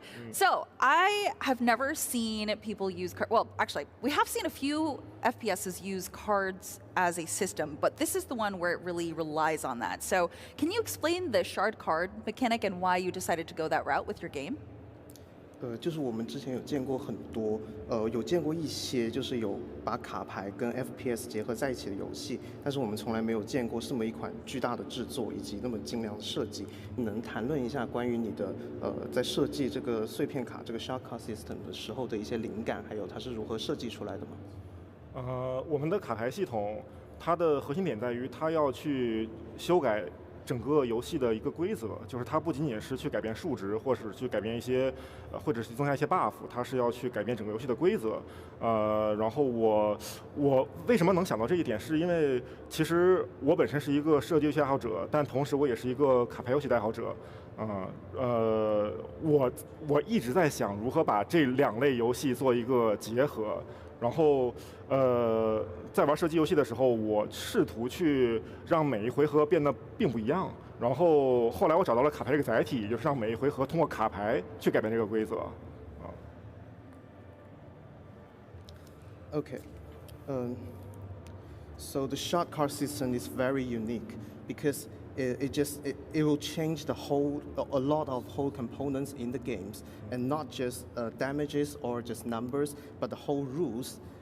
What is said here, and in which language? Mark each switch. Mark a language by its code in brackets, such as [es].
[en] So I have never seen people use well, actually, we have seen a few FPSs use cards as a system, but this is the one where it really relies on that. So can you explain the shard card mechanic and why you decided to go that route with your game? [zh] 就是我们之前有见过很多，有见过一些就是有把卡牌跟 FPS 结合在一起的游戏，但是我们从来没有见过这么一款巨大的制作以及那么精良的设计。你能谈论一下关于你的在设计这个碎片卡这个 shard card system 的时候的一些灵感，还有它是如何设计出来的吗？我们的卡牌系统，它的核心点在于它要去修改整个游戏的一个规则，就是它不仅仅是去改变数值，或是去改变一些，或者是增加一些 buff， 它是要去改变整个游戏的规则。然后我为什么能想到这一点，是因为其实我本身是一个射击游戏爱好者，但同时我也是一个卡牌游戏的爱好者。我一直在想如何把这2类游戏做一个结合。然后，在玩射击游戏的时候，我试图去让每一回合变得并不一样。然后后来我找到了卡牌这个载体，就是让每一回合通过卡牌去改变这个规则。 [en] Okay, so the shot card system is very unique because it will change a lot of whole components in the games, and not just damages or just numbers, but the whole rules.